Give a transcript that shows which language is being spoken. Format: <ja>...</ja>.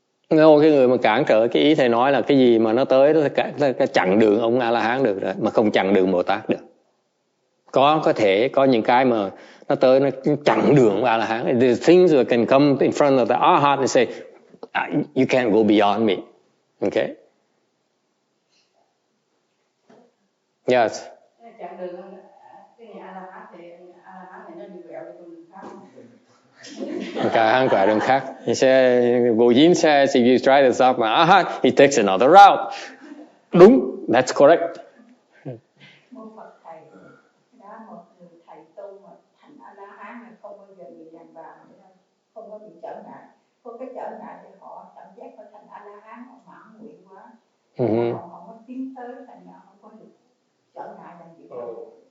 <vi>No, cái người mà cản trở, cái ý thầy nói là cái gì mà nó tới nó chặn đường ông A La Hán được rồi, mà không chặn đường Bồ Tát được. Có thể có những cái mà nó tới nó chặn đường ông A La Hán.</vi> <en>The things that can come in front of the Arhat and say, you can't go beyond me. Okay? Yes.</en> <vi>Chặn đường cái nhà A La Hán thì nó đi quẹo đi con đường khác. Okay, hắn quẹo đường khác.</vi> <en>He said, Vô Dinh says, if you try to stop my Arhat, he takes another route. Đúng, that's correct.</en> <vi>Một Phật thầy, đã một người thầy tu mà thành A La Hán là không bao giờ bị dằn vặt, không có bị trở ngại. Có cái trở ngại thì họ cảm giác họ thành A La Hán, họ mãn nguyện quá, họ không có tiến tới, thành ra không có được trở ngại làm gì đâu.</vi>